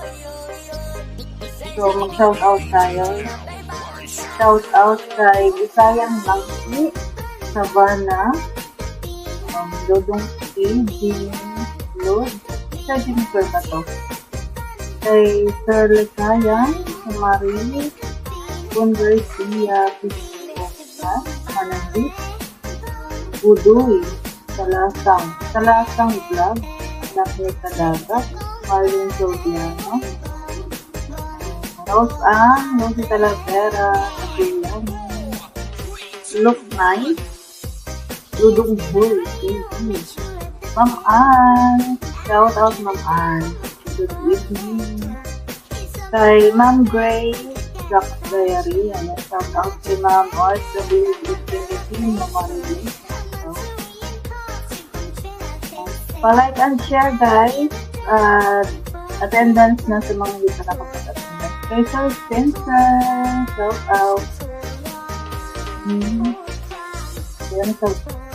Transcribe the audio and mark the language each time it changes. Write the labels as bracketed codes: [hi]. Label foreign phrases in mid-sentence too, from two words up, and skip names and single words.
[tl] So, mag-shout out tayo. Shout out kay Isayang Langki, Savannah, Dodong Jim, Lord. Sa Jennifer ba to? Kay Sir Lekayang, Marie, Conversia, Pistoka, Manandit, Udoy, Salasang Vlog, Lakme Kadagat, Marlon Sodiano, Rose Ang, Lucy Talavera, Kapiliano, Look Nice, Dudong Bull, Ma'am Ann, shout out Ma'am Ann, good evening. Kay Ma'am Gray, Jack Diary, shout out kay Ma'am Art, WB na Marilis. Pa- [en] like and share guys, [tl] attendance na sa mga hindi pa nakapag-attendance. Kay Sir Spencer, shout out. Yan, shout out.